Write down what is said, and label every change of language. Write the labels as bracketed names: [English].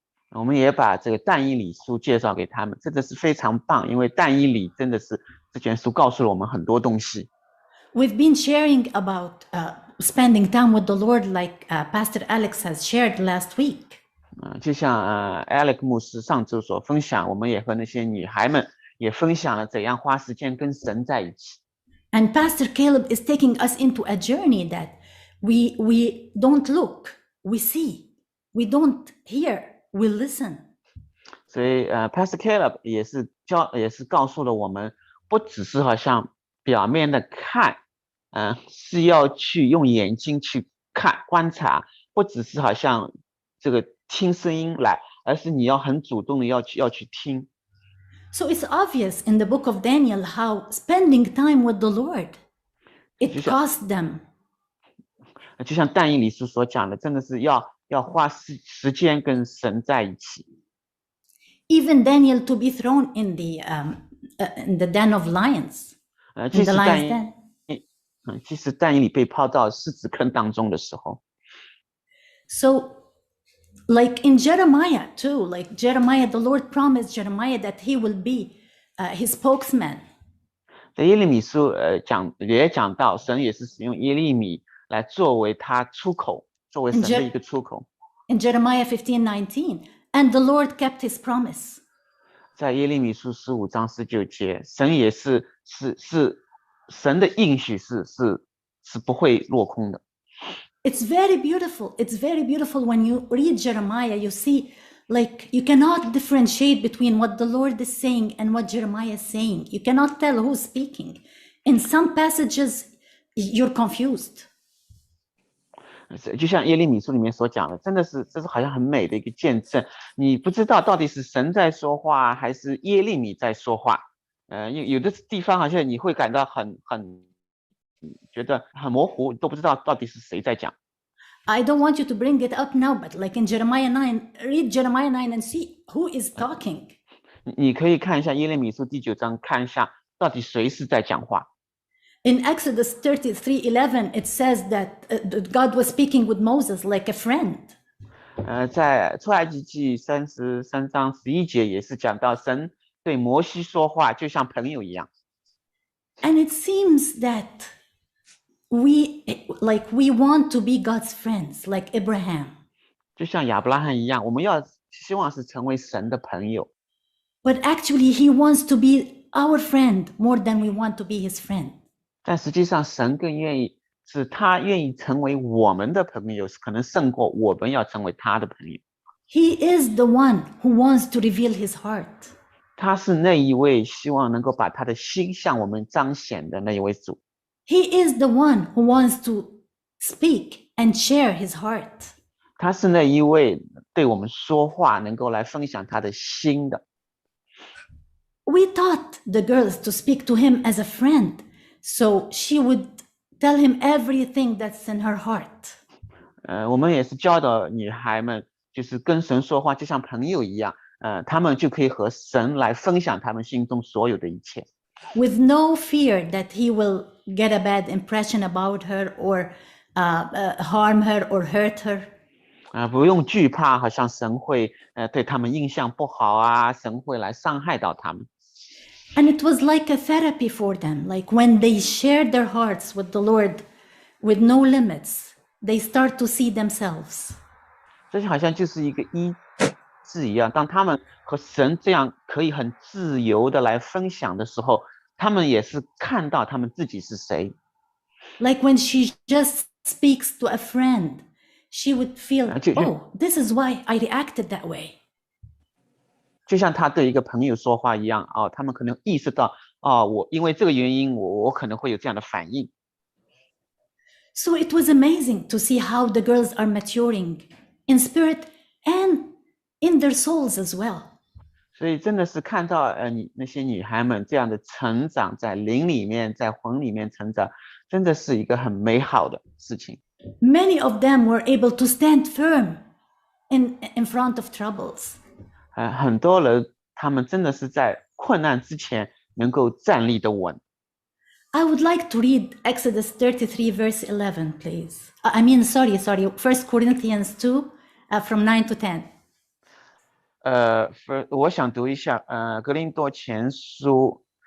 [Chinese] 我们也把这个但以理书介绍给他们，真的是非常棒，因为但以理真的是这卷书告诉了我们很多东西。 [English] We've been sharing about spending time with the Lord, like Pastor Alex has shared last week. [Chinese] 就像Alex 牧师上周所分享，我们也和那些女孩们也分享了怎样花时间跟神在一起。 [English] And Pastor Caleb is taking us into a journey that we don't look, we see, we don't hear, we listen. [Chinese] 所以Pastor Caleb 也是告诉了我们，不只是好像表面的看，是要去用眼睛去看观察，不只是好像这个听声音来，而是你要很主动的要去听。 [English] So it's obvious in the book of Daniel how spending time with the Lord, it cost them. [Chinese] 就像但以理书所讲的，真的是要花时间跟神在一起。 [English] Even Daniel to be thrown in the den of lions. [Chinese] 即 [English] In [Chinese] 使 [English] the lion's den. [Chinese] 即使但以理被抛到狮子坑当中的时候， [English] So like in Jeremiah too, like Jeremiah, the Lord promised Jeremiah that he will be his spokesman. [Chinese] 在耶利米书也讲到，神也是使用耶利米来作为他出口，作为神的一个出口。 [English] In Jeremiah 15:19, and the Lord kept his promise. [Chinese] 在耶利米书15章19节，神也是神的应许是不会落空的。 [English] It's very beautiful. It's very beautiful when you read Jeremiah, you see like you cannot differentiate between what the Lord is saying and what Jeremiah is saying. You cannot tell who's speaking. In some passages, you're confused. [Chinese] 就像耶利米书里面所讲的，真的是这是好像很美的一个见证。你不知道到底是神在说话，还是耶利米在说话。有的地方好像你会感到很觉得很模糊，都不知道到底是谁在讲。 [English] I don't want you to bring it up now, but like in Jeremiah 9, read Jeremiah 9 and see who is talking. [Chinese] 你可以看一下耶利米书第9章，看一下到底谁是在讲话。 [English] In Exodus 33:11, it says that God was speaking with Moses like a friend. [Chinese] 在出埃及记33章11节也是讲到神对摩西说话就像朋友一样。 [English] And it seems that we want to be God's friends, like Abraham. [Chinese] 就像亚伯拉罕一样，我们希望是成为神的朋友。 [English] But actually, he wants to be our friend more than we want to be his friend. [Chinese] 但实际上，神更愿意他愿意成为我们的朋友，可能胜过我们要成为他的朋友。 [English] He is the one who wants to reveal his heart. [Chinese] 他是那一位希望能够把他的心向我们彰显的那一位主。 [English] He is the one who wants to speak and share his heart. [Chinese] 他是那一位对我们说话，能够来分享他的心的。 [English] We taught the girls to speak to him as a friend, so she would tell him everything that's in her heart. [Chinese] 我们也是教导女孩们，就是跟神说话，就像朋友一样。他们就可以和神来分享他们心中所有的一切。 [English] With no fear that he will get a bad impression about her or harm her or hurt her. [Chinese] 不用惧怕，好像神会对他们印象不好啊，神会来伤害到他们。 [English] And it was like a therapy for them. Like when they shared their hearts with the Lord with no limits, they start to see themselves. [Chinese] 这就好像就是一个医治一样，当他们和神这样可以很自由的来分享的时候，他们也是看到他们自己是谁。 [English] Like when she just speaks to a friend, she would feel, oh, this is why I reacted that way. [Chinese] 就像他对一个朋友说话一样，他们可能意识到，我因为这个原因，我可能会有这样的反应。 [English] So it was amazing to see how the girls are maturing in spirit and in their souls as well. [Chinese] 所以真的是看到那些女孩们这样的成长，在灵里面，在魂里面成长，真的是一个很美好的事情。 [English] Many of them were able to stand firm in front of troubles. [Chinese] 很多人他们真的是在困难之前能够站立得稳。 [English] I would like to read Exodus 33 verse 11, please. Sorry, 1 Corinthians 2 from 9 to 10. [Chinese] 我想读一下格林多前书